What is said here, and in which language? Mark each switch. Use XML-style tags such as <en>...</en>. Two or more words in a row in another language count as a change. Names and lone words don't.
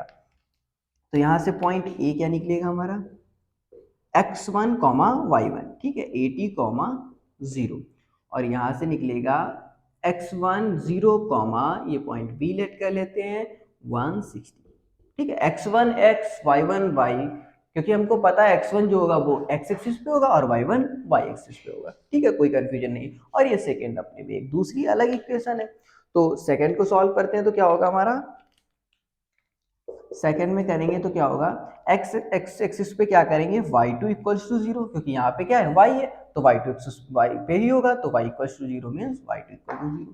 <hi>तो यहाँ से पॉइंट ए क्या निकलेगा हमारा</hi> <en>x1 comma y1,</en> <hi>ठीक है, 80 कॉमा 0, और यहाँ से निकलेगा x1 0 कॉमा ये</hi> <en>point B</en> <hi>लेट कर लेते हैं 160, ठीक है।</hi> <en>x1 x y1 y,</en> <hi>क्योंकि हमको पता है x1 जो होगा वो</hi> <en>x axis</en> <hi>पे होगा और</hi> <en>y1 y axis</en> <hi>पे होगा, ठीक है, कोई कंफ्यूजन नहीं। और ये सेकंड अपने में एक दूसरी अलग इक्वेशन है, तो सेकंड को सॉल्व करते हैं तो क्या होगा हमारा, सेकंड में करेंगे तो क्या होगा</hi> <en>x axis</en> <hi>पे क्या करेंगे</hi> <en>y2 equals to 0,</en> <hi>क्योंकि यहाँ पे क्या है y है तो y2 एक्सिस y पे ही होगा, तो</hi> <en>y equals to 0 means y2 equal to 0.</en>